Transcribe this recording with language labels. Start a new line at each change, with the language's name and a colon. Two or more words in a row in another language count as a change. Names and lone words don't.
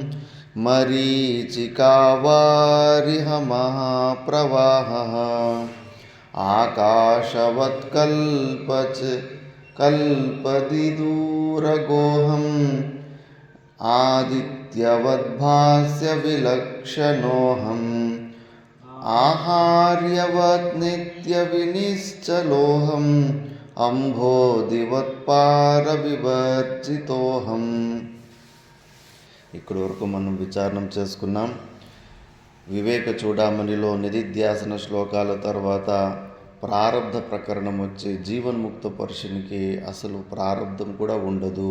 Sanskrit: ಮರೀಚಿಕಾವಾರಿಹ ಮಹಾಪ್ರವಾಹಃ ಆಕಾಶವತ್ ಕಲ್ಪದಿದೂರಗೋಹಂ ಆದಿತ್ಯವದ್ಭಾಸ್ಯ ವಿಲಕ್ಷಣೋಹಂ ಆಹಾರ್ಯವತ್ ನಿತ್ಯವಿನಿಶ್ಚಲೋಹಂ అంభోదివత్పారవివర్జితోహం.
Telugu: ఇక్కడి వరకు మనం విచారణం చేసుకున్నాం. వివేక చూడామణిలో నిధిధ్యాసన శ్లోకాల తర్వాత ప్రారబ్ధ ప్రకరణం వచ్చి జీవన్ముక్త పరుషునికి అసలు ప్రారబ్ధం కూడా ఉండదు.